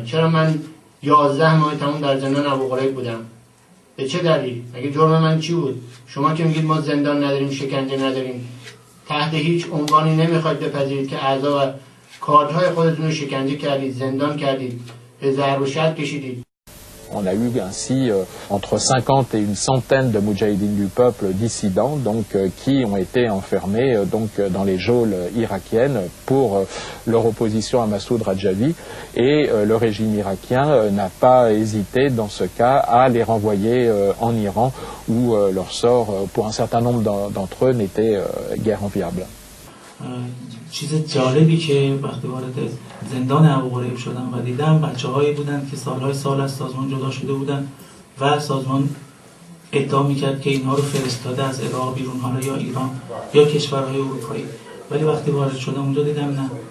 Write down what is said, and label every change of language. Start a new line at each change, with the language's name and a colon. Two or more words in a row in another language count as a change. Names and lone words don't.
Persian: چرا من 11 ماه تمام در زندان ابوغریب بودم؟ به چه دلیل؟ مگه جرم من چی بود؟ شما که میگید ما زندان نداریم، شکنجه نداریم، تحت هیچ عنوانی نمیخواید بپذیرید که اعضا و کارهای خودتون رو شکنجه کردید، زندان کردید، به ضرب و شتم کشیدید.
French: On a eu ainsi entre 50 et une centaine de moudjahidines du peuple dissidents qui ont été enfermés dans les geôles irakiennes pour leur opposition à Massoud Rajavi et le régime irakien n'a pas hésité dans ce cas à les renvoyer en Iran où leur sort pour un certain nombre d'entre eux n'était guère enviable.
Persian: چیز جالبی که وقتی وارد زندان ابوغریب شدم و دیدم بچه‌هایی بودند که سال از سازمان جدا شده بودند و سازمان ادعا می‌کرد که اینها رو فرستاده از عراق بیرون، حالا یا ایران یا کشورهای اروپایی، ولی وقتی وارد شدم اونجا دیدم نه.